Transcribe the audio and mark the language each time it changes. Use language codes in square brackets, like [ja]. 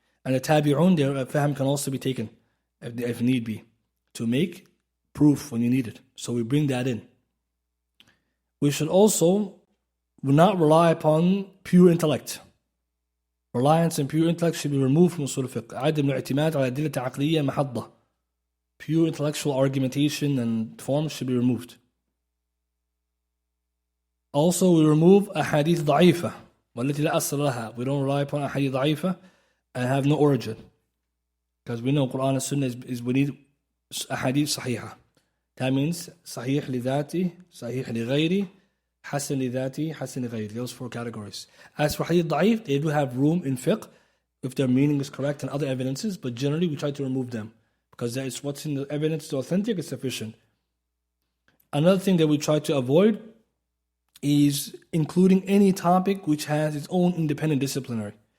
[en] And the Tabi'un, their fahm can also be taken, if need be, to make proof when you need it. So we bring that in. We should also not rely upon pure intellect. Reliance on pure intellect should be removed from usul al-fiqh. [ar] عدم الاعتماد على أدلة عقلية محضة. [en] Pure intellectual argumentation and forms should be removed. Also, we remove ahadith [ar] ضعيفة والتي لا أصل لها. [en] We don't rely upon ahadith ضعيفة and have no origin. Because we know Quran and Sunnah is we need ahadith صحيحة. That means [ar] صحيح لذاتي, صحيح لغيري, حسن لذاتي, حسن لغيري. [en] Those four categories. As for hadith ضعيف, they do have room in fiqh if their meaning is correct and other evidences, but generally we try to remove them. Because that is what's in the evidence to authentic is sufficient. Another thing that we try to avoid is including any topic which has its own independent disciplinary.